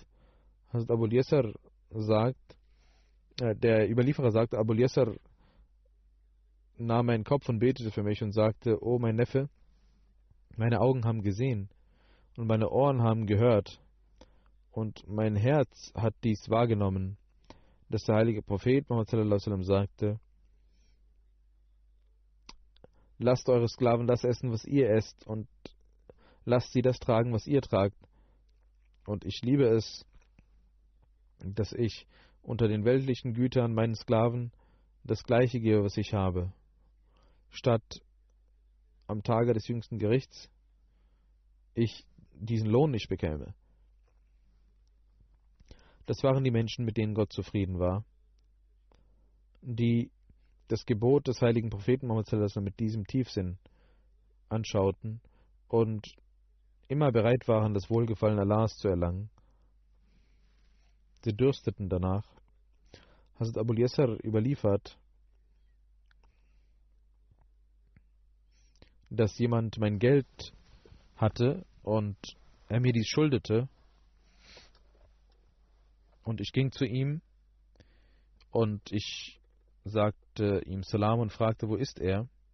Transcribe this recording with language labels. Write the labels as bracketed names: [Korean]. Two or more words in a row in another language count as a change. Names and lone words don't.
[German] Hazrat Abul Yasar sagt, der Überlieferer sagt, Abul Yasar nahm meinen Kopf und betete für mich und sagte: Oh mein Neffe, meine Augen haben gesehen und meine Ohren haben gehört und mein Herz hat dies wahrgenommen, dass der heilige Prophet Muhammad [Arabic] صلى الله عليه وسلم [German] sagte: Lasst eure Sklaven das essen, was ihr esst, und lasst sie das tragen, was ihr tragt. Und ich liebe es, dass ich unter den weltlichen Gütern meinen Sklaven das Gleiche gebe, was ich habe, statt am Tage des jüngsten Gerichts ich diesen Lohn nicht bekäme. Das waren die Menschen, mit denen Gott zufrieden war, die das Gebot des heiligen Propheten Muhammad [Arabic] صلى الله عليه وسلم [German] mit diesem Tiefsinn anschauten und immer bereit waren, das Wohlgefallen Allahs zu erlangen. Sie dürsteten danach. Hazrat Abul Yasar überliefert, dass jemand mein Geld hatte und er mir dies schuldete, und ich ging zu ihm und ich sagte ihm Salam und fragte, wo ist er?